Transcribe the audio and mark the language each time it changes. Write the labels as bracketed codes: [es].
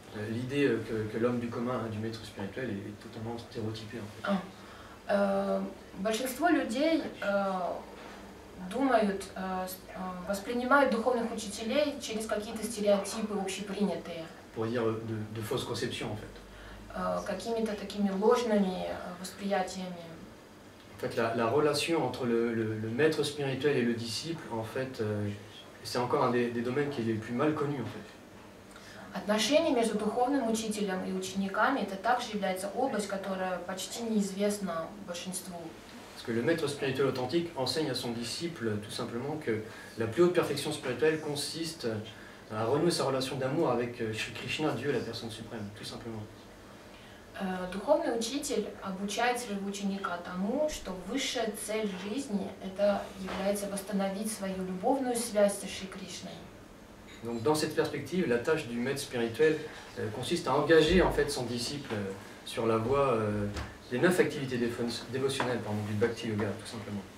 [fr] L'idée que l'homme du commun, du maître spirituel, est totalement stéréotypée en fait. [ru] Большинство людей думают, воспринимают духовных учителей через какие-то стереотипы общепринятые. [fr] Pour dire de fausses conceptions en fait. [ru] Какими-то такими ложными восприятиями. [fr] En fait, la relation entre le maître spirituel et le disciple, en fait, c'est encore un des domaines qui est les plus mal connus en fait. [ru] Отношения между духовным учителем и учениками это также является область, которая почти неизвестна большинству. [fr] Parce que le maître spirituel authentique enseigne à son disciple tout simplement que la plus haute perfection spirituelle consiste à renouer sa relation d'amour avec Shri Krishna, Dieu, la personne suprême, tout simplement. [ru] Духовный учитель обучает своего ученика тому, что высшая цель жизни это является восстановить свою любовную связь со Шри Кришной. [fr] Donc dans cette perspective, la tâche du maître spirituel consiste à engager en fait son disciple sur la voie des 9 activités dévotionnelles, du Bhakti Yoga, tout simplement.